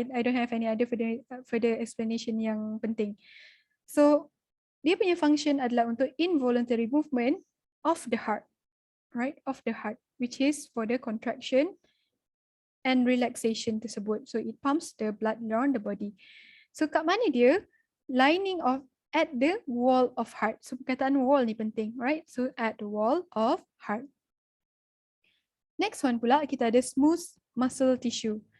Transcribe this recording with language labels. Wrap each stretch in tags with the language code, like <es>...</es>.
<en>I don't have any other further explanation</en> <ms>yang penting.</ms> <en>So</en> <ms>dia punya function adalah untuk</ms> <en>involuntary movement of the heart, right? Of the heart, which is for the contraction and relaxation tersebut. So it pumps the blood around the body.</en> <ms>So kat mana dia?</ms> <en>Lining of at the wall of heart. So</en> <ms>perkataan wall ni penting,</ms> <en>right? So at the wall of heart. Next one</en> <ms>pula kita ada</ms> <en>smooth muscle tissue.</en>